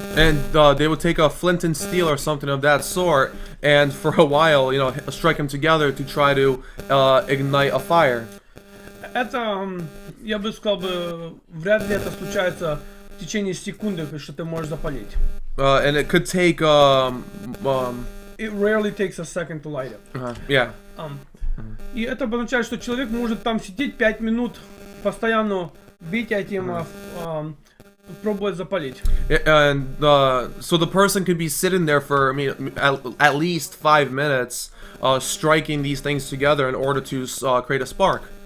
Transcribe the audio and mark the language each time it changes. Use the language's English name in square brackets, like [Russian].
[English] And they would take a flint and steel or something of that sort, and for a while, strike them together to try to ignite a fire. [Russian] Это, я бы сказал, вряд ли это случается в течение секунды, что ты можешь запалить. [English] And it could take It rarely takes a second to light it. Yeah. [Russian] И это обозначает, что человек может там сидеть 5 минут, постоянно бить этим, пробовать запалить. [English] And so the person could be sitting there for at least 5 minutes, striking these things together in order to create a spark.